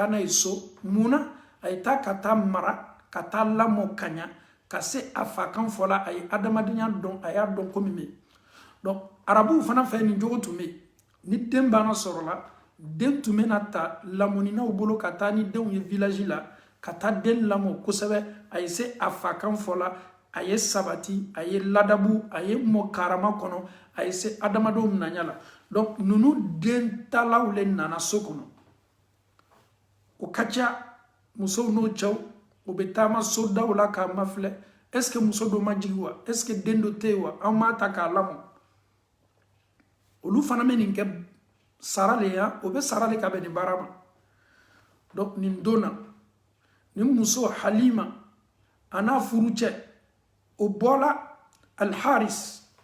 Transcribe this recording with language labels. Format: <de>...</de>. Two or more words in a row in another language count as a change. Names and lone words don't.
<bm>n'a ye so munna a ye taa ka taa mara ka taa lamɔ ka ɲa ka se a fa kan fɔ la a ye adamadenya dɔn a y'a dɔn ko min bɛ yen donc arabuw fana fɛ nin jogo tun bɛ yen ni den banna sɔrɔla den tun bɛna ta lamɔninaw bolo ka taa ni denw ye village la ka taa den lamɔ kosɛbɛ a ye se a fa kan fɔ la a ye sabati a ye ladabu a ye mɔ karama kɔnɔ a ye se adamadenw minɛnya la donc ninnu den talaw le nana so kɔnɔ o ka ca musow n'o cɛw o bɛ taama sodaw la k'a mafilɛ</bm> <fr>est ce que</fr> <bm>muso dɔ ma jigi wa</bm> <fr>est ce que</fr> <bm>den dɔ tɛ yen wa an m'a ta k'a lamɔ olu fana bɛ nin kɛ sara le ya o bɛ sara le ka bɛn nin baara ma donc nin don na nin muso halima a n'a furu cɛ o bɔla alharis</bm>